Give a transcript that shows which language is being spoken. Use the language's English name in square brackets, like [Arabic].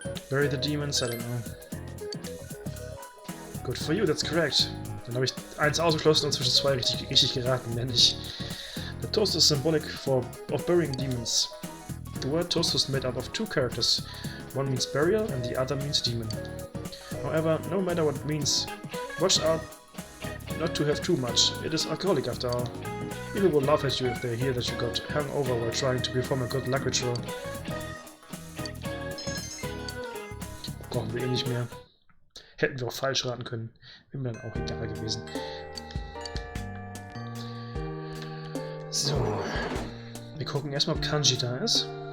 [English] Bury the demons, I don't know. Good for you, that's correct. [German] Dann habe ich eins ausgeschlossen und zwischen zwei richtig geraten, nämlich. [English] The toast is symbolic of burying demons. The word toast is made up of two characters. One means burial and the other means demon. However, no matter what it means, watch out not to have too much. It is alcoholic after all. People will laugh at you if they hear that you got hung over while trying to perform a good luck ritual. [German] Brauchen wir eh nicht mehr. Hätten wir auch falsch raten können. Wäre mir dann auch egal gewesen. So. Wir gucken erstmal, ob Kanji da ist.